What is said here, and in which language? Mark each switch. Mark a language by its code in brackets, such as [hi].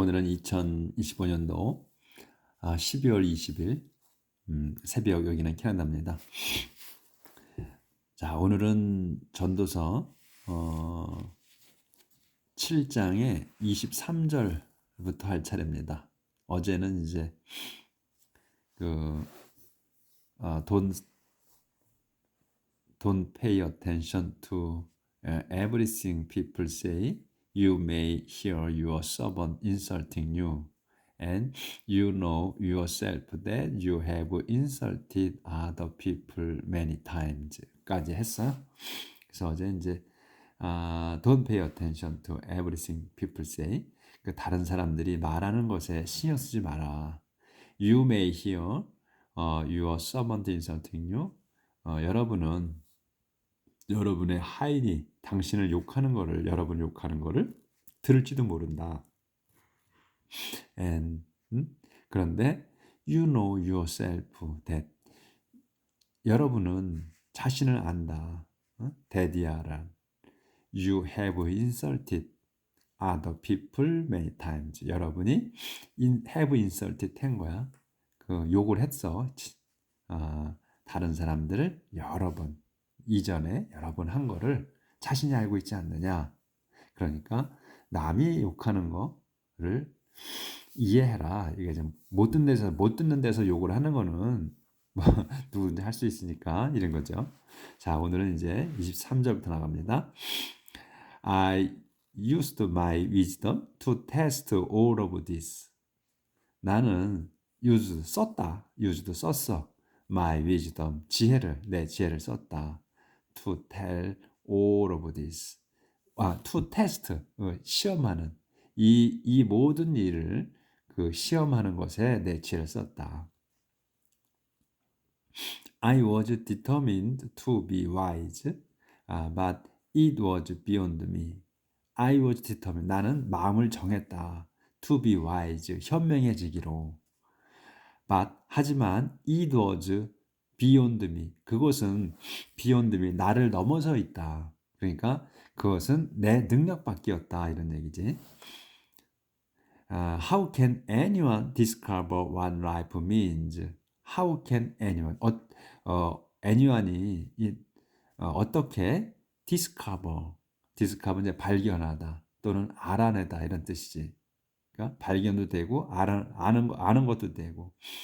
[ko] 오늘은 2025년도 12월 20일 새벽, 여기는 캐나다입니다. 자, 오늘은 전도서 7장의 23절부터 할 차례입니다. 어제는 이제 그 [en] don't pay attention to everything people say. You may hear your servant insulting you, and you know yourself that you have insulted other people many times. [ko] 까지 했어요. 그래서 어제 이제 [en] don't pay attention to everything people say. [ko] 그 다른 사람들이 말하는 것에 신경 쓰지 마라. [en] You may hear your servant insulting you. [ko] 여러분의 하인이 당신을 욕하는 거를, 여러분 욕하는 거를 들을지도 모른다. [en] And [ko] 그런데 [en] you know yourself that, [ko] 여러분은 자신을 안다. [en] that이야란 you have insulted other people many times. [ko] 여러분이 [en] have insulted [ko] 한 거야. 그 욕을 했어. 다른 사람들을 여러 번, 이전에 여러 번 한 거를 자신이 알고 있지 않느냐. 그러니까 남이 욕하는 거를 이해해라. 이게 좀 못 듣는 데서 욕을 하는 거는 뭐 누구든지 할 수 있으니까 이런 거죠. 자, 오늘은 이제 23절부터 나갑니다. [en] I used my wisdom to test all of this. [ko] 나는 used 썼어. [en] my wisdom, [ko] 내 지혜를 썼다. [en] to tell all of this. to test, [ko] 시험하는 이 모든 일을 시험하는 것에 내 지혜를 썼다. [en] I was determined to be wise, but it was beyond me. I was determined. [ko] 나는 마음을 정했다. [en] To be wise. [ko] 현명해지기로. [en] But [ko] 하지만 [en] it was beyond me. [ko] 그것은 [en] beyond me. [ko] 나를 넘어서 있다. 그러니까 그것은 내 능력 밖이었다. 이런 얘기지. [en] How can anyone discover what life means? How can anyone? [ko] anyone이 어떻게 discover 이제 발견하다 또는 알아내다 이런 뜻이지. 그러니까 발견도 되고 아는 것도 되고.